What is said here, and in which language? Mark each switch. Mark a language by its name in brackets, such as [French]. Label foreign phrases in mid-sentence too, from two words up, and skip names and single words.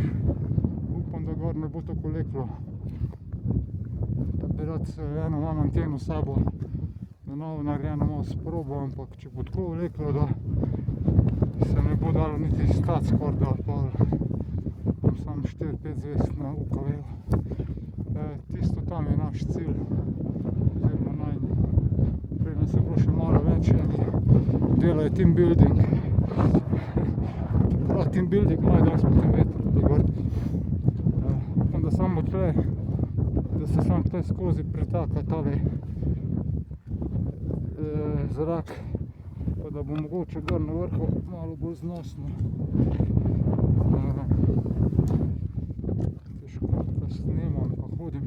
[Slovenian] Upam, da gor ne bo tako leklo. Da bi rad eno imam anteno s sabo, da novo narejeno malo sprobal, ampak če bo tako leklo, da se ne bo dalo niti stati skoraj, da pa sam 4-5 zvezd na UKV-ju. Tisto tam je naš cilj, oziroma najn. Prej nas je bilo še malo več, delajo [English] team building. Team building [Slovenian] imajo danes potem vetro tudi gor. Upam, da samo tle, da se sam tle skozi pretaka tale zrak, pa da bo mogoče gor na vrhu malo bolj znosno. Težko, da snemam pa hodim.